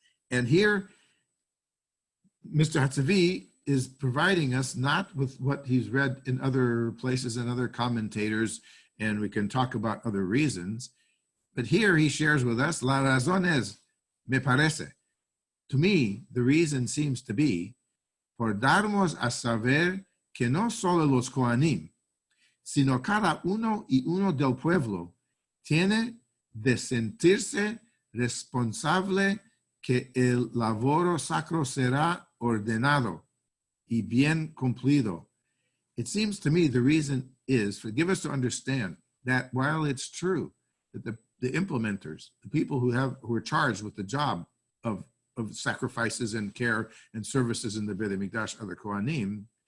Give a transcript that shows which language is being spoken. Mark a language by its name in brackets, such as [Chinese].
[English] And here, Mr. Hatzavi is providing us not with what he's read in other places and other commentators, and we can talk about other reasons, but here he shares with us, [Ladino] la razón es, me parece. [English] To me, the reason seems to be, [Ladino] por darnos a saber que no solo los Kohanim, sino cada uno y uno del pueblo tiene de sentirse responsable que el laboro sacro será ordenado y bien cumplido. [English] It seems to me the reason is for give us to understand that while it's true that the implementers, the people who are charged with the job of sacrifices and care and services in the Beit HaMikdash are the Kohanim,